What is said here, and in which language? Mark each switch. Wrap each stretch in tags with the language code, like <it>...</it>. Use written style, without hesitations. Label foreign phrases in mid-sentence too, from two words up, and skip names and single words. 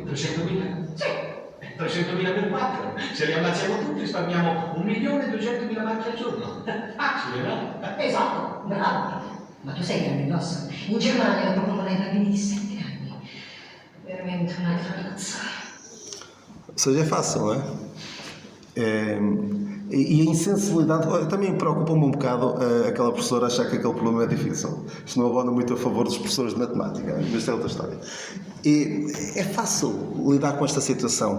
<it>300.000? Sì. 300.000 per 4. Se li ammazziamo tutti risparmiamo 1.200.000 marchi al giorno. Facile, no? Esatto, bravo. Ma tu sei grande grosso. In Germania lo propongono ai bambini di 7 anni. Veramente un'altra razza.</it> <pt>Ou seja, é fácil, não é? E a insensibilidade também preocupa-me um bocado aquela professora achar que aquele problema é difícil. Isto não abona muito a favor dos professores de matemática, mas isto é outra história. E é fácil lidar com esta situação.</pt>